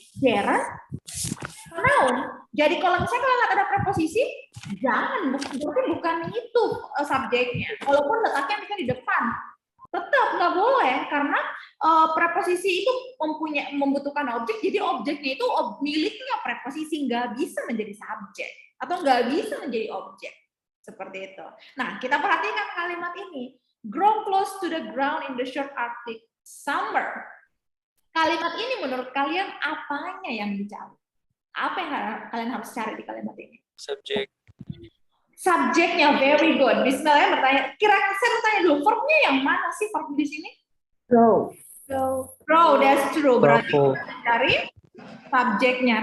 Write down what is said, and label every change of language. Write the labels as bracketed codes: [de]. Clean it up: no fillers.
[id] Gerund, noun. Jadi kalau misalnya kalian ada preposisi, jangan, berarti bukan itu subjeknya. Walaupun letaknya misalnya di depan, tetap nggak boleh karena preposisi itu membutuhkan objek. Jadi objeknya itu miliknya preposisi, nggak bisa menjadi subjek atau nggak bisa menjadi objek. Seperti itu. Nah, kita perhatikan kalimat ini. [en] Grow close to the ground in the short Arctic summer. [id] Kalimat ini menurut kalian apanya yang dicari? Apa yang kalian harus cari di kalimat ini? Subjek. Subjeknya, [en] very good. [id] Bismillah bertanya. Kira-kira saya bertanya dulu, verbnya yang mana sih verb di sini? [en] Grow. Grow, that's true. [id] Berarti kita cari subjeknya.